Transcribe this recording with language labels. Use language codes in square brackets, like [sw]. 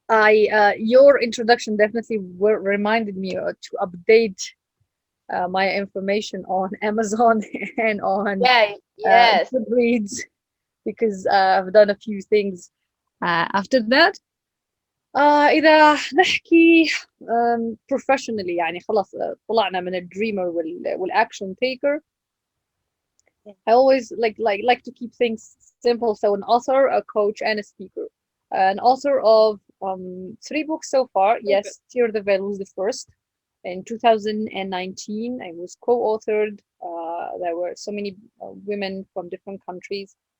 [en] Your introduction definitely reminded me to update my information on Amazon and on Goodreads, because I've done a few things. After that, [ar] إذا نحكي professionally، يعني خلاص طلعنا من الدريمر والaction taker. [en] I always like to keep things simple. So an author, a coach, and a speaker. An author of 3 books so far. Yes, Tear the Veil was the first. In 2019, I was co-authored. There were so many women from different countries.